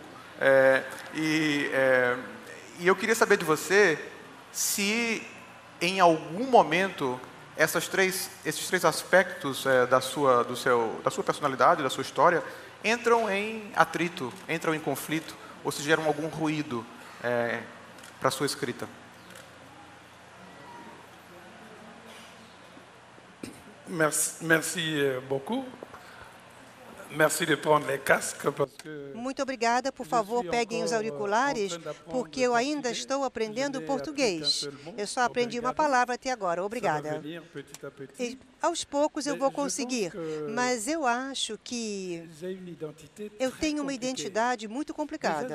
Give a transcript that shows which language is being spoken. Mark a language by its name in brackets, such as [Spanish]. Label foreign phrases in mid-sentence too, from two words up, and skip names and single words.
[Portuguese] E eu queria saber de você se, em algum momento, esses três aspectos da sua personalidade, da sua história, entram em atrito, entram em conflito, ou se geram algum ruído para a sua escrita. [French] Merci beaucoup. Merci de prendre les casques parce que [Portuguese] muito obrigada, por favor, peguem os auriculares, porque eu ainda estou aprendendo português. Eu só aprendi uma palavra até agora. Obrigada. E, aos poucos eu vou conseguir, mas eu acho que eu tenho uma identidade muito complicada.